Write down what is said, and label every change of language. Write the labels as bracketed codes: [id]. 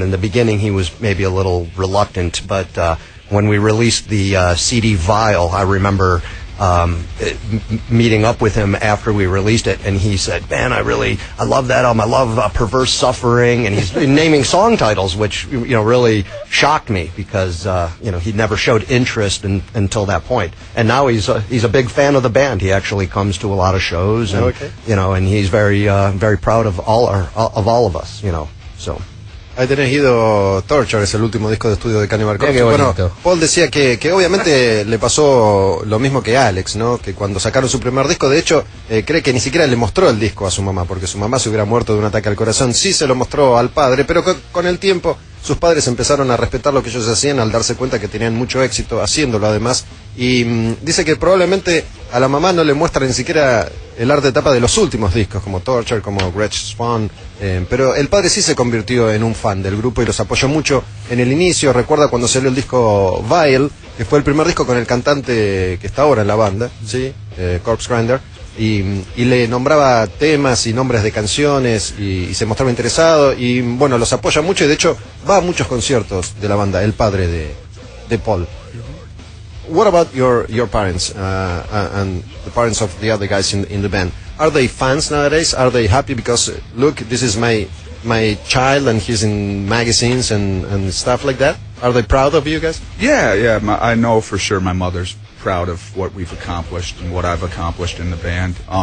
[en] In the beginning, he was maybe a little reluctant, but when we released the CD Vial, I remember meeting up with him after we released it, and he said, man, I love that album. I love Perverse Suffering, and he's naming song titles, which, you know, really shocked me, because, you know, he never showed interest until that point. And now he's a big fan of the band. He actually comes to a lot of shows, and, you know, and he's very, very proud of all of us, you know, so. [es] Ahí tenés ido Torture, es el último disco de estudio de Cannibal Corpse. Qué bonito. Bueno, Paul decía que obviamente le pasó lo mismo que Alex, ¿no? Que cuando sacaron su primer disco, de hecho, cree que ni siquiera le mostró el disco a su mamá, porque su mamá se hubiera muerto de un ataque al corazón. Sí se lo mostró al padre, pero con el tiempo sus padres empezaron a respetar lo que ellos hacían al darse cuenta que tenían mucho éxito haciéndolo además. Y dice que probablemente a la mamá no le muestra ni siquiera el arte de tapa de los últimos discos, como Torture, como Gretsch Swan, pero el padre sí se convirtió en un fan del grupo y los apoyó mucho en el inicio. Recuerda cuando salió el disco Vile, que fue el primer disco con el cantante que está ahora en la banda, ¿sí? Corpse Grinder. Y le nombraba temas y nombres de canciones y se mostraba interesado. Y bueno, los apoya mucho y de hecho va a muchos conciertos de la banda, el padre de Paul. [en] What about your parents and the parents of the other guys in the band? Are they fans nowadays? Are they happy because look, this is my child and he's in magazines and stuff like that? Are they proud of you guys? Yeah, I know for sure my mother's proud of what we've accomplished and what I've accomplished in the band.